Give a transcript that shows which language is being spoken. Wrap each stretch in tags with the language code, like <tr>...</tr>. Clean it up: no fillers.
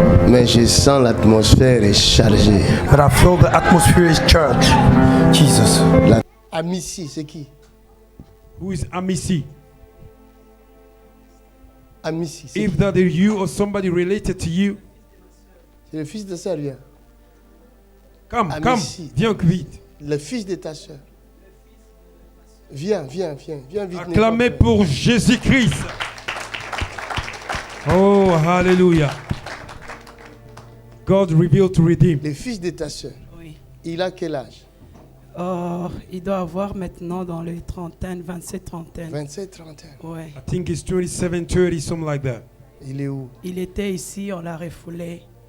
<fr>mais je sens l'atmosphère est chargée.</fr> <en>but I feel the atmosphere is charged. Jesus.</en> <fr>Amici, c'est qui?</fr> <en>Who is Amisi?</en> <fr>Amici, c'est</fr> <en>If that is you or somebody related to you,</en> <fr>le fils de sa sœur.</fr> <en>come, Amisi.</en> <fr>viens vite. Le fils de ta soeur. Viens vite. Acclamez pour Jésus-Christ.</fr> <en>Oh, hallelujah. God revealed to redeem.</en> <fr>Le fils de ta soeur. Oui. Il a quel âge? Il doit avoir maintenant dans les trentaines, 27-30. 27-30 ans. Ouais.</fr> <en>I think it's 27, 30, something like that.</en> <fr>Il est où? Il était ici, on l'a refoulé.</fr>